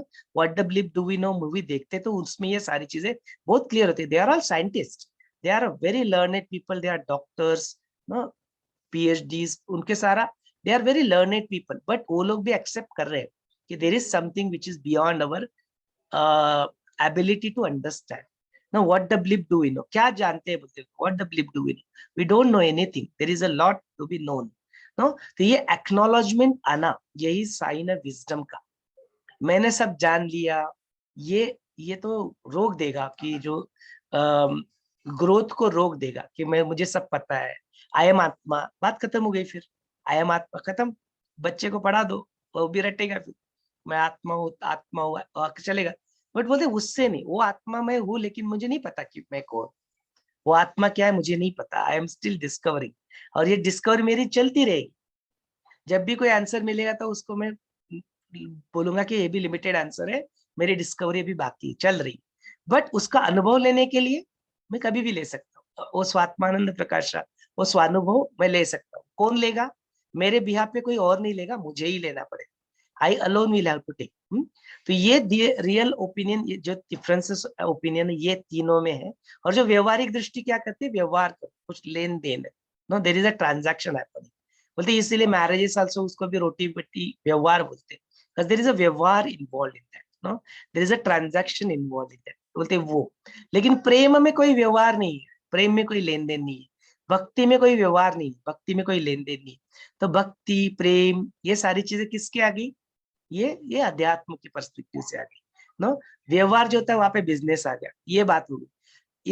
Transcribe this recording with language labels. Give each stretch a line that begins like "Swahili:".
Hindi: What the blip do we know movie देखते तो उसमें ये सारी चीजें बहुत क्लियर होती है।
English: they are all scientist, they are very learned people, they are doctors, PhDs,
Hindi: उनके सारा,
English: they are very learned people,
Hindi: but वो लोग भी एक्सेप्ट कर रहे हैं कि
English: There is something which is beyond our ability to understand. Now, what the blip do we know? क्या जानते हैं बोलते? What the blip do we know? We don't know anything. There is a lot to be known. No?
Hindi: तो ये acknowledgement आना, यही sign है wisdom का। मैंने सब जान लिया, ये तो रोक देगा कि जो ग्रोथ को रोक देगा कि मुझे सब पता है। आई एम आत्मा, बात खत्म हो गई। फिर आई एम आत्मा खत्म, बच्चे को पढ़ा दो, वो भी रटेगा फिर मैं आत्मा हूँ, आत्मा हुआ चलेगा। बट बोलते उससे नहीं, वो आत्मा मैं हूँ लेकिन मुझे नहीं पता कि मैं कौन, वो आत्मा क्या है मुझे नहीं पता, आई एम स्टिल डिस्कवरिंग। और ये डिस्कवरी मेरी चलती रहेगी। जब भी कोई आंसर मिलेगा तो उसको मैं बोलूंगा कि ये भी लिमिटेड आंसर है, मेरी डिस्कवरी अभी बाकी चल रही। बट उसका अनुभव लेने के लिए मैं कभी भी ले सकता हूँ। वो स्वात्मानंद प्रकाश, वो स्वानुभव मैं ले सकता हूँ। कौन लेगा? मेरे बिहाफ पे कोई और नहीं लेगा, मुझे ही लेना पड़ेगा। आई alone will have to take. तो ये रियल ओपिनियन, जो डिफरेंसेस ओपिनियन ये तीनों में है। और जो व्यवहारिक दृष्टि क्या करती है, व्यवहार कुछ लेन देन है, no there is a transaction happening. बोलते इसीलिए मैरिजेस आल्सो उसको भी रोटी बेटी व्यवहार बोलते हैं, because there is a व्यवहार involved in that, no, there is a transaction involved in that, बोलते वो। लेकिन प्रेम में कोई व्यवहार नहीं है, प्रेम में कोई लेन देन नहीं है। भक्ति में कोई व्यवहार नहीं, भक्ति में कोई लेन देन नहीं। तो भक्ति प्रेम ये सारी चीजें किसके आ गई? ये अध्यात्म की पर्सपेक्टिव से आ गई। नो, व्यवहार जो होता है वहां पे बिजनेस आ गया, ये बात होगी।